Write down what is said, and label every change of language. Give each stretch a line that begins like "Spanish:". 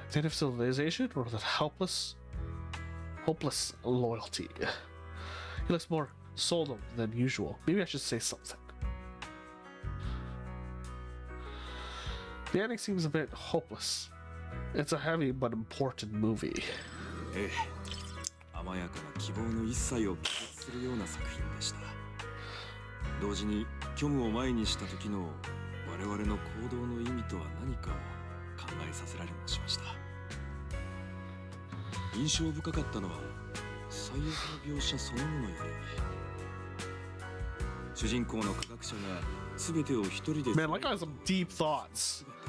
English: Native civilization or that hopeless loyalty? He looks more solemn than usual. Maybe I should say something. The ending seems a bit hopeless. It's a heavy but important movie.
Japanese: ええ、甘やかな希望の一切を拒絶するような作品でした。同時に虚無を前にした時の我々の行動の意味とは何かを考えさせられもしました。印象深かったのは最悪の描写そのものより、主人公の科学者が全てを一人で
English: Man, Lycon has some deep thoughts.